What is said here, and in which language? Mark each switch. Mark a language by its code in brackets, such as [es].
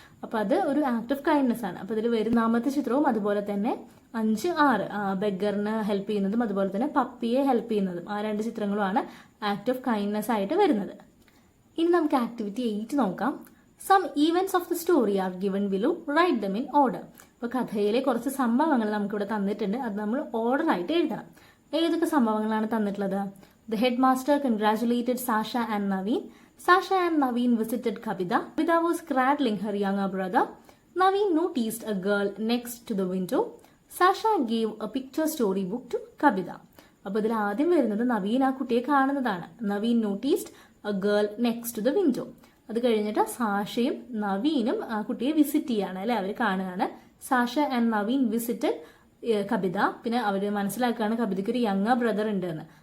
[ml] അപ്പൊ അത് ഒരു ആക്ട് ഓഫ് കൈൻഡ്നസ് ആണ്. അപ്പൊ ഇതിൽ വരുന്നാമത്തെ ചിത്രവും അതുപോലെ തന്നെ 5, 6 ബെഗറിന് ഹെൽപ്പ് ചെയ്യുന്നതും അതുപോലെ തന്നെ പപ്പിയെ ഹെൽപ്പ് ചെയ്യുന്നതും ആ 2 ചിത്രങ്ങളുമാണ് ആക്ട് ഓഫ് കൈൻഡ്നസ് ആയിട്ട് വരുന്നത്. ഇനി നമുക്ക് ആക്ടിവിറ്റി 8 നോക്കാം. [en] Some events of the story are given below, write them in order. [ml] അപ്പൊ കഥയിലെ കുറച്ച് സംഭവങ്ങൾ നമുക്കിവിടെ തന്നിട്ടുണ്ട്, അത് നമ്മൾ ഓർഡർ ആയിട്ട് എഴുതണം. ഏതൊക്കെ സംഭവങ്ങളാണ് തന്നിട്ടുള്ളത്? [en] The headmaster congratulated Sasha and Naveen. Sasha and Naveen visited Kabita. Kabita was cradling her younger brother. Naveen noticed a girl next to the window. Sasha gave a picture story book to Kabita. [ml] അപ്പോൾ ഇതിൽ ആദ്യം വരുന്നത് നവീൻ ആ കുട്ടിയെ കാണുന്നതാണ്. [en] Naveen noticed a girl next to the window. [ml] അത് കഴിഞ്ഞിട്ട് സാഷയും നവീനും ആ കുട്ടിയെ വിസിറ്റ് ചെയ്യാണ് അല്ലെ, അവർ കാണുകയാണ്. [en] Sasha and Naveen visited Kabita. [ml] പിന്നെ അവർ മനസ്സിലാക്കുകയാണ് കബിതയ്ക്ക് ഒരു യങ്ങർ ബ്രദർ ഉണ്ട് എന്ന്.